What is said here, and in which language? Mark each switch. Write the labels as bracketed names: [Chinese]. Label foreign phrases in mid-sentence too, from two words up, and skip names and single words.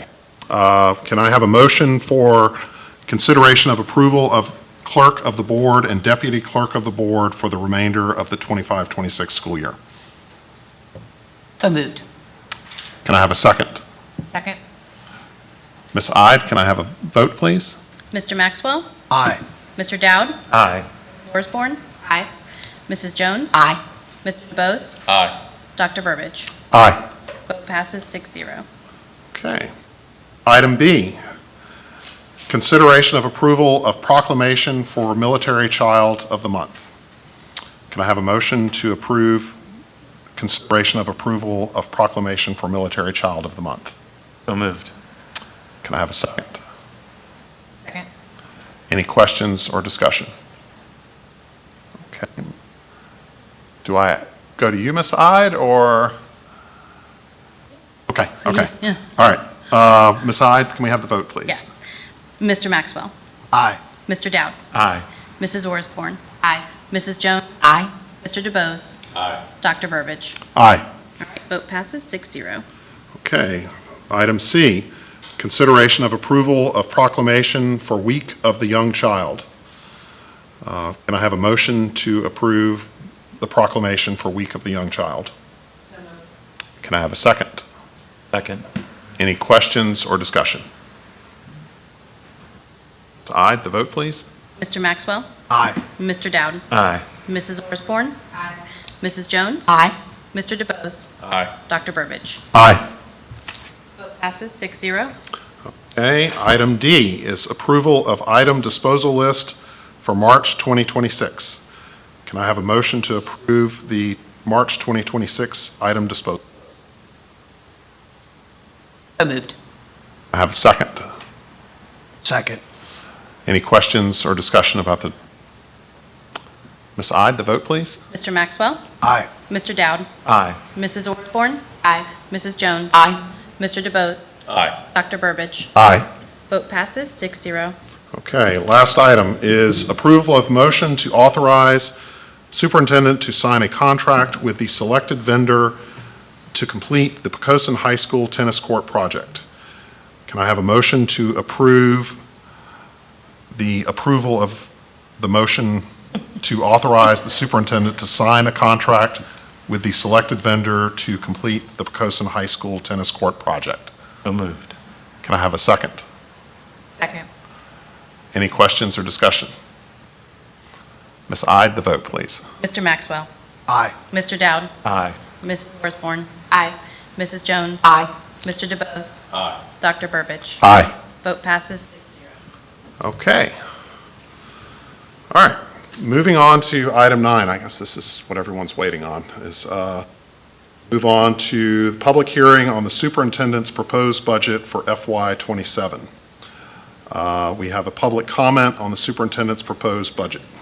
[English] Can I have a motion for consideration of approval of clerk of the board and deputy clerk of the board for the remainder of the 25-26 school year? So moved. Can I have a second? Second. Ms. Ide, can I have a vote, please? Mr. Maxwell? Aye. Mr. Dowd? Aye. Orsborn? Aye. Mrs. Jones? Aye. Mr. DeBose? Aye. Dr. Burbidge? Aye. Vote passes 6-0. Okay. Item B, consideration of approval of proclamation for Military Child of the Month. Can I have a motion to approve consideration of approval of proclamation for Military Child of the Month? So moved. Can I have a second? Second. Any questions or discussion? Okay. Do I go to you, Ms. Ide, or? Okay, okay. Yeah. All right. Ms. Ide, can we have the vote, please? Yes. Mr. Maxwell? Aye. Mr. Dowd? Aye. Mrs. Orsborn? Aye. Mrs. Jones? Aye. Mr. DeBose? Aye. Dr. Burbidge? Aye. All right, vote passes 6-0. Okay. Item C, consideration of approval of proclamation for Week of the Young Child. Can I have a motion to approve the proclamation for Week of the Young Child? Can I have a second? Second. Any questions or discussion? Ms. Ide, the vote, please. Mr. Maxwell? Aye. Mr. Dowd? Aye. Mrs. Orsborn? Aye. Mrs. Jones? Aye. Mr. DeBose? Aye. Dr. Burbidge? Aye. Vote passes 6-0. Okay. Item D is approval of item disposal list for March 2026. Can I have a motion to approve the March 2026 item disposal? So moved. I have a second. Second. Any questions or discussion about the, Ms. Ide, the vote, please? Mr. Maxwell? Aye. Mr. Dowd? Aye. Mrs. Orsborn? Aye. Mrs. Jones? Aye. Mr. DeBose? Aye. Dr. Burbidge? Aye. Vote passes 6-0. Okay, last item is approval of motion to authorize superintendent to sign a contract with the selected vendor to complete the Poquoson High School tennis court project. Can I have a motion to approve the approval of the motion to authorize the superintendent to sign a contract with the selected vendor to complete the Poquoson High School tennis court project? So moved. Can I have a second? Second. Any questions or discussion? Ms. Ide, the vote, please. Mr. Maxwell? Aye. Mr. Dowd? Aye. Mrs. Orsborn? Aye. Mrs. Jones? Aye. Mr. DeBose? Aye. Dr. Burbidge? Aye. Vote passes 6-0. Okay. All right. Moving on to item 9, I guess this is what everyone's waiting on, is move on to the public hearing on the superintendent's proposed budget for FY '27. We have a public comment on the superintendent's proposed budget.